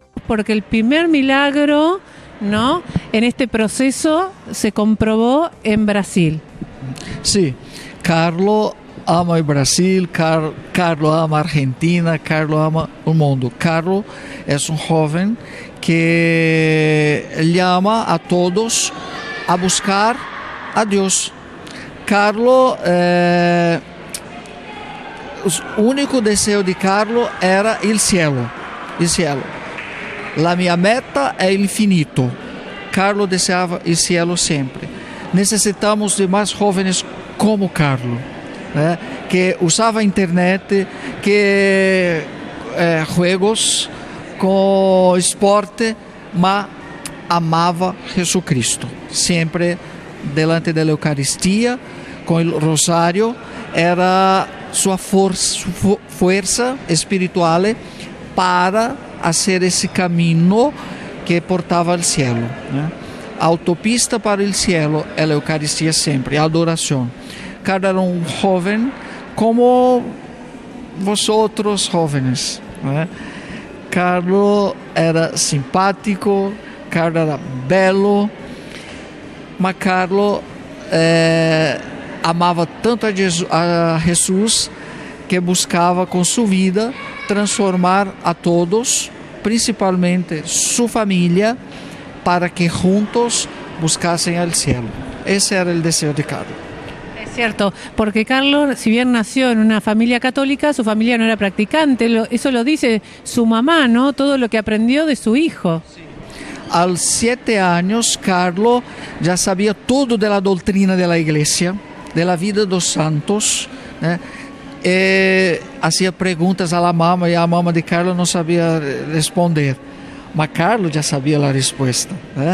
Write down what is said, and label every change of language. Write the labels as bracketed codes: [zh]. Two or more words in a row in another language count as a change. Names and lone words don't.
[es] porque el primer milagro, ¿no?, en este proceso se comprobó en Brasil. [pt] Sí, Carlo ama o Brasil, Carlo ama a Argentina, Carlo ama o mundo. Carlo é um jovem que [es] llama a todos a buscar [pt] a Deus. Carlo, o único desejo de Carlo era o cielo. La minha meta é o infinito. Carlo desejava o cielo sempre. Necessitamos de mais jovens como Carlo, né? Que usava a internet, que jogos, com esporte, mas amava Jesus Cristo. Sempre delante da Eucaristia, com o rosário, era sua força espiritual para fazer esse caminho que portava ao cielo, né? A autopista para o cielo é a Eucaristia sempre, a adoração. Carlo era um jovem como [es] vosotros jóvenes, [pt] né? Carlo era simpático, Carlo era belo, mas Carlo amava tanto a Jesus que buscava com sua vida transformar a todos, principalmente sua família, para que juntos buscassem o cielo. Esse era o desejo de Carlo. [es] Es cierto, porque Carlos, si bien nació en una familia católica, su familia no era practicante. Eso lo dice su mamá, ¿no? Todo lo que aprendió de su hijo. Sí. [pt] Aos 7 anos, Carlo já sabia tudo da doutrina da igreja, da vida dos santos, né? Fazia perguntas à mama e a mama de Carlo não sabia responder. Mas Carlo já sabia a resposta, né?